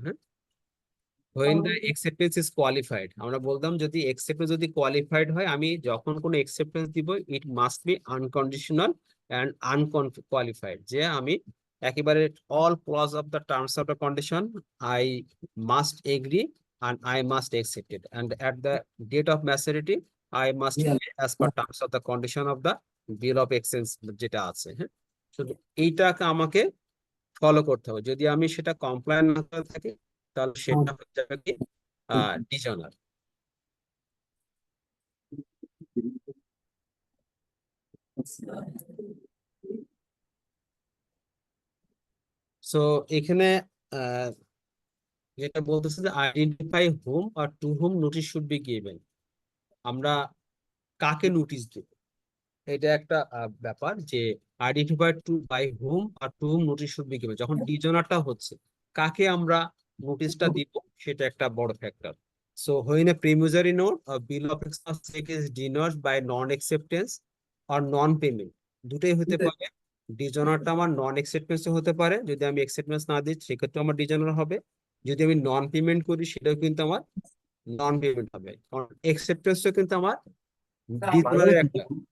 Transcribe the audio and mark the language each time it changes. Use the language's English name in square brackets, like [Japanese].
[English] হ্যাঁ, when the acceptance is qualified, [Bangla] আমরা বলতাম যদি acceptance যদি qualified হয়, আমি যখন কোনো acceptance দিব [English] it must be unconditional and unqualified, [Bangla] যে আমি একেবারে [English] all clause of the terms of the condition I must agree and I must accept it, and at the date of maturity I must pay as per terms of the condition of the bill of exchange [Bangla] যেটা আছে। হ্যাঁ, শুধু এইটাকে আমাকে follow করতে হবে। যদি আমি সেটা কমপ্লায়েন্ট না করে থাকি তাহলে সেটা হচ্ছে কি ডিজনার। সো এখানে আহ, যেটা বলতেছে যে [English] Identify home আর to home notice should be given. [Bangla] আমরা কাকে নোটিশ দেব, এটা একটা ব্যাপার, যে [English] Identify to by home আর to home notice should be given. [Bangla] যখন ডিজনারটা হচ্ছে, কাকে আমরা নোটিশটা দিব সেটা একটা বড় factor. [English] so when a promissory note or bill of exchange is denied by non-acceptance or non-payment, [Bangla] দুটোই হতে পারে। ডিজনারটা আমার নন অ্যাকসেপ্টেন্স হতে পারে, যদি আমি অ্যাকসেপ্টেন্স না দিই সেক্ষেত্রে আমার ডিজনার হবে। যদি আমি নন পেমেন্ট করি সেটাও কিন্তু আমার নন পেমেন্ট হবে, কারণ অ্যাকসেপ্টেন্সটা কিন্তু আমার ডিজনারের একটা।